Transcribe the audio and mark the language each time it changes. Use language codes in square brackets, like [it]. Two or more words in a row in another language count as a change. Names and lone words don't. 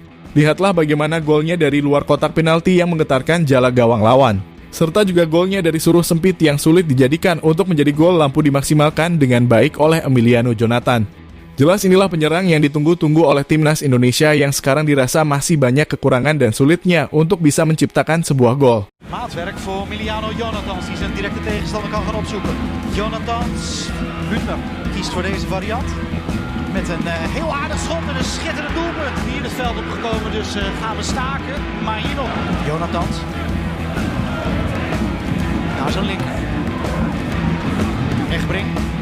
[id] Lihatlah bagaimana golnya dari luar kotak penalti yang menggetarkan jala gawang lawan. Serta juga golnya dari suruh sempit yang sulit dijadikan untuk menjadi gol lampu dimaksimalkan dengan baik oleh Emiliano Jonathan. Jelas inilah penyerang yang ditunggu-tunggu oleh timnas Indonesia yang sekarang dirasa masih banyak kekurangan dan sulitnya untuk bisa menciptakan sebuah gol. [nl] Maatwerk voor Emiliano Jonathans, die zijn directe tegenstander kan gaan opzoeken. Jonathans, Hübner kiest voor deze variant. Met een heel aardig schot en een schitterend doelpunt. Hier het veld opgekomen, dus gaan we staken. Maar hier nog Jonathans. Naar zijn linker. Egbrink.